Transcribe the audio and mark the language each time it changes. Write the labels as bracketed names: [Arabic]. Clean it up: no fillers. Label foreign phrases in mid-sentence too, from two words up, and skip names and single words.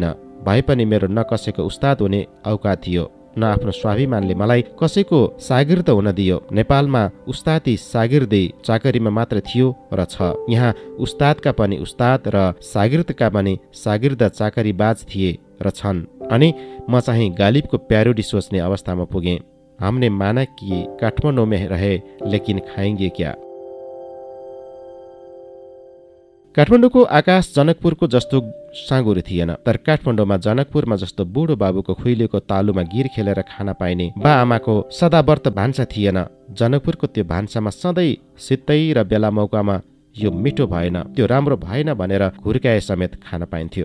[Nepali] भए पनि मेरो न कसैको उस्ताद हुने औकात थियो, न आफ्नो स्वाभिमानले मलाई कसैको सागिर्द हुन दियो। नेपालमा उस्तादी सागिर्दी चाकरीमा मात्र थियो र छ। यहाँ उस्तादका पनि उस्ताद र सागिर्दका पनि सागिर्द चाकरीबाज थिए र छन्। अनि म चाहिँ गालिबको प्यारोडी सोच्ने अवस्थामा पुगेँ। [Urdu] हमने माना कि काठमाडौँ में रहे लेकिन खाएंगे क्या। [Nepali] काठमाडौँको आकाश जनकपुरको जस्तो साँगुरो थिएन, तर काठमाडौँमा जनकपुरमा जस्तो बुढो बाबुको खुइलेको तालुमा गिर खेलेर खान पाइने बा आमाको सदावर्त भान्सा थिएन। जनकपुरको त्यो भान्सामा सधैँ सित्तै र बेला मौकामा यो मिठो भएन, त्यो राम्रो भएन भनेर घुर्काए समेत खान पाइन्थ्यो।